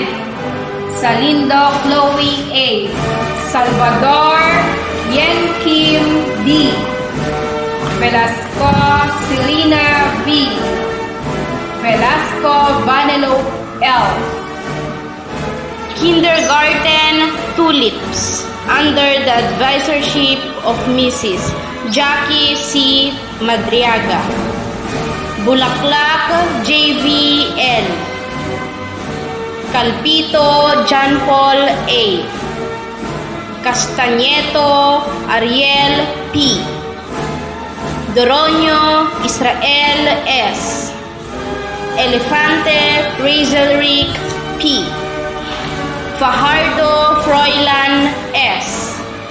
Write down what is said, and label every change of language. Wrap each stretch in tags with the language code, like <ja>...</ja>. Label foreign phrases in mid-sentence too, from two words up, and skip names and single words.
<en>Salindo Chloe A. Salvador Yen Kim D. Velasco Selena V. Velasco Vanellope L. Kindergarten Tulips under the advisorship of Mrs. Jackie C. Madriaga. Bulaklak JVL. Calpito John Paul A. Castañeto Ariel P. Doronio Israel S. Elefante Razelric P. Fajardo Froilan S.</en>